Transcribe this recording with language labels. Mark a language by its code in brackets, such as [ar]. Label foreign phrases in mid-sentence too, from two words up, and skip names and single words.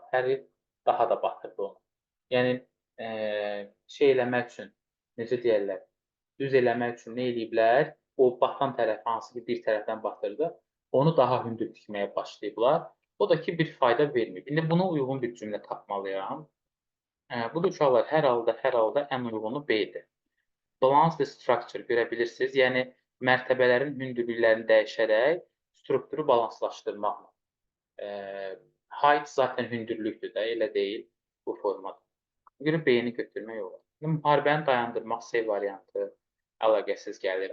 [az] Hər il daha da batırdı onu. Yəni, şey eləmək üçün, necə deyərlər, düz eləmək üçün nə eləyiblər? O batan tərəf hansı ki, bir tərəfdən batırdı, Onu daha hündür tikməyə başlayıblar. O da ki, bir fayda vermir. İndi buna uyğun bir cümlə tapmalıyam. Bu da uşaqlar hər halda ən uygunu B-dir. [en] Balance the structure [az] görə bilirsiniz. Yəni mərtəbələrin hündürlüklərini dəyişərək strukturu balanslaşdırmaqla. Height zaten hündürlükdür də, elə deyil bu formada. Buna görə B-ni götürmək olar. Müharibəni dayandırmaq C variantı əlaqəsiz gəlir.